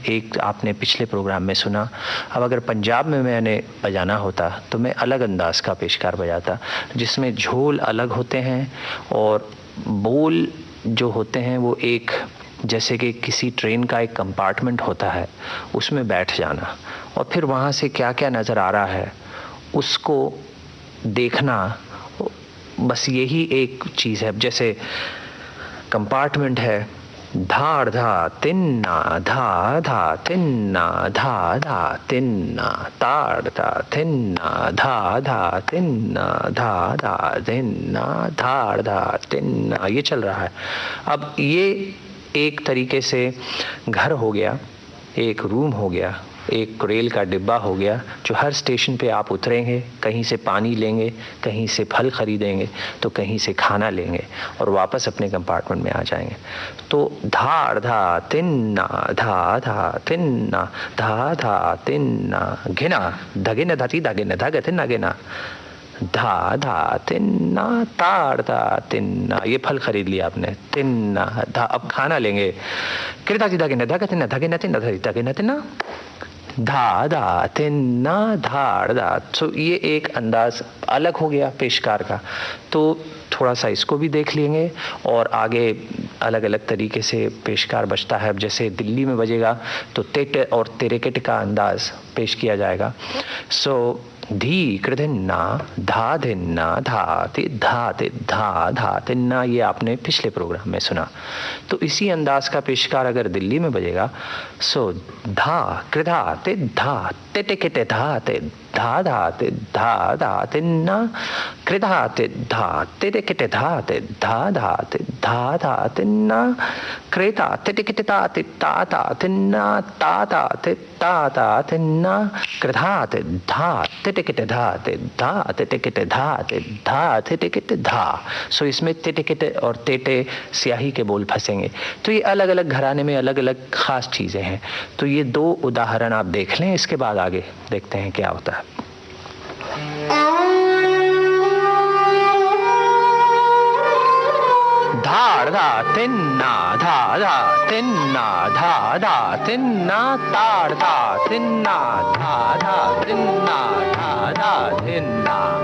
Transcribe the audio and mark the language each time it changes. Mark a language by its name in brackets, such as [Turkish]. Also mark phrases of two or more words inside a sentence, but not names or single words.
[Hindi] एक आपने पिछले प्रोग्राम में सुना। अब अगर पंजाब में मैंने बजाना होता तो मैं अलग अंदाज का पेशकार बजाता, जिसमें झोल अलग होते हैं और बोल जो होते हैं वो एक, जैसे कि किसी ट्रेन का एक कंपार्टमेंट होता है, उसमें बैठ जाना और फिर वहाँ से क्या क्या नज़र आ रहा है उसको देखना, बस यही एक चीज़ है। जैसे कंपार्टमेंट है, धाड़ धा तिन्ना धा धा तिन्ना धा धा तिन्ना, ताड़ धा तिन्ना धा धा तिन्ना धा धा तिन्ना, धाड़ धा तिन्ना, ये चल रहा है। अब ये एक तरीके से घर हो गया, एक रूम हो गया, एक रेल का डिब्बा हो गया, जो हर स्टेशन पे आप उतरेंगे, कहीं से पानी लेंगे, कहीं से फल खरीदेंगे, तो कहीं से खाना लेंगे और वापस अपने कंपार्टमेंट में आ जाएंगे। तो धाड़ धा तिन्ना धा धा तिन्ना धा धा तिन्ना, घिना धगिन धती धगिन धग तिन्ना गिना, धा धा तिन्ना, ताड़ धा तिन्ना, ये फल खरीद लिया आपने, तिन्ना धा, अब खाना लेंगे, कृता गिन धग तिन्ना धगिन तिन्ना धगिन तिन्ना, धा धा तिन्ना धाड़ धा। तो ये एक अंदाज अलग हो गया पेशकार का। तो थोड़ा सा इसको भी देख लेंगे और आगे अलग अलग तरीके से पेशकार बजता है। अब जैसे दिल्ली में बजेगा तो तेट और तेरेकेट का अंदाज पेश किया जाएगा। सो धी कृधिन्ना धा धिन्ना धा ते धा ते धा धा तिन्ना, ये आपने पिछले प्रोग्राम में सुना। तो इसी अंदाज का पेशकार अगर दिल्ली में बजेगा, सो धा कृधा ते धा ते टिके ते धा ते धा धा ते धा धा तिन्ना, कृधा ते धा ते टिके ते धा ते धा धा ते धा धा तिन्ना, क्रेता ते टिके ते ता ते ता ता तिन्ना, ता ता ते ता ता तिन्ना, कृधा ते धा ते टिके ते धा ते धा ते टिके ते धा ते धा ते टिके ते धा। सो इसमें ते टिके ते और तेटे स्याही के बोल फंसेंगे। तो ये अलग अलग घराने में अलग अलग खास चीजें हैं। तो ये दो उदाहरण आप देख लें, इसके बाद आगे देखते हैं क्या होता है। धाड़ धा तिन्ना धा धा तिन्ना धा धा तिन्ना, ताड़ धा तिन्ना धा धा तिन्ना धा धा तिन्ना।